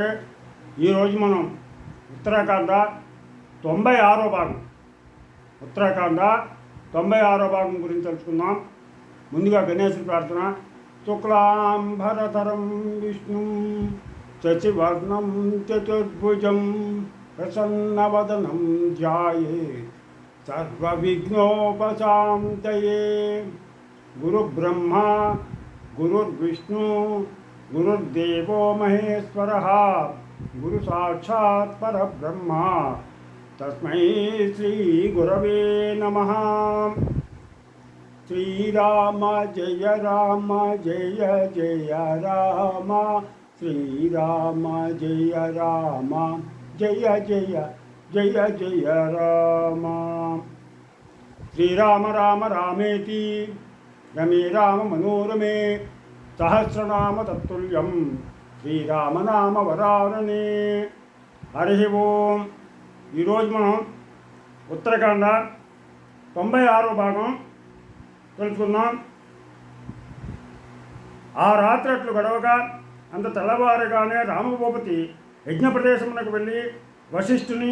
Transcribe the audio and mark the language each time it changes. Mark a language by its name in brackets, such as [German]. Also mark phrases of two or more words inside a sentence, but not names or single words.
[Telugu] ఈరోజు మనం ఉత్తరాఖండ 96వ భాగం ఉత్తరాఖండ 96వ భాగం గురించి తెలుసుకుందాం. ముందుగా గణేశుడి ప్రార్థన. [Sanskrit] శుక్లాంబరధరం విష్ణు శశివర్ణం చతుర్భుజం ప్రసన్నవదనం ధ్యాయే సర్వవిఘ్నోపశాంతయే. गुरु ब्रह्मा गुरुर्विष्णु गुरुर्देवो महेश्वरः गुरु साक्षात् परब्रह्मा तस्मै श्री गुरवे नमः. श्रीराम जय जय राम श्रीराम जय जय जय राम. श्रीराम राम रामेति रमे राम मनोरमे सहस्रनाम तत्तुल्यं శ్రీరామనామ వరాననే. [Telugu] హరి ఓం. ఈరోజు మనం ఉత్తరాఖండ 96వ భాగం తెలుసుకుందాం. ఆ రాత్రి అట్లు గడవగా అంత తెల్లవారుగానే రామభూపతి యజ్ఞ ప్రదేశమునకు వెళ్ళి వశిష్ఠుని,